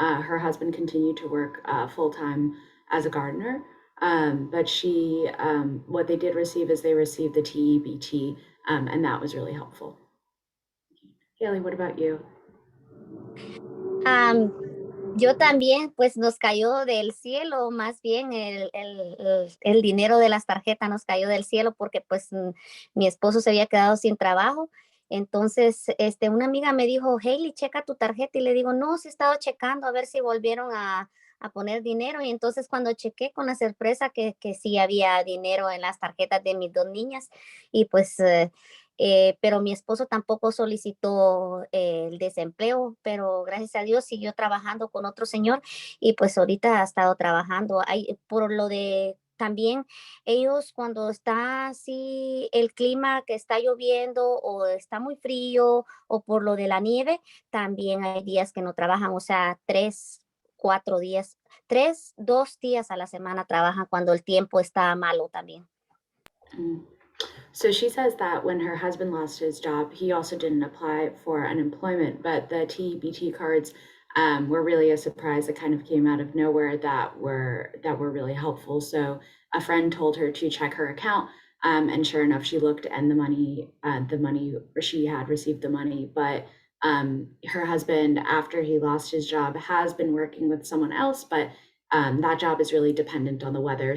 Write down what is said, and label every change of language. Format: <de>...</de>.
<en>Her husband continued to work full-time as a gardener, but what they did receive is they received the TEBT, and that was really helpful. Heyli, what about you?</en> <es>Yo también, pues nos cayó del cielo, más bien el dinero de las tarjetas nos cayó del cielo porque pues mi esposo se había quedado sin trabajo. Entonces, una amiga me dijo, Heyli, checa tu tarjeta. Y le digo, no, sí he estado checando a ver si volvieron a poner dinero. Y entonces cuando chequé con la sorpresa que sí había dinero en las tarjetas de mis dos niñas. Y pues... pero mi esposo tampoco solicitó el desempleo, pero gracias a Dios siguió trabajando con otro señor y pues ahorita ha estado trabajando. Por lo de también ellos cuando está así el clima que está lloviendo o está muy frío o por lo de la nieve, también hay días que no trabajan, o sea, 3, 4 días, 2 días a la semana trabajan cuando el tiempo está malo también.</es> <en>So she says that when her husband lost his job, he also didn't apply for unemployment, but the TEBT cards were really a surprise that kind of came out of nowhere that were really helpful. So a friend told her to check her account, and sure enough, she looked and the money she had received the money, but her husband, after he lost his job, has been working with someone else, but that job is really dependent on the weather.</en>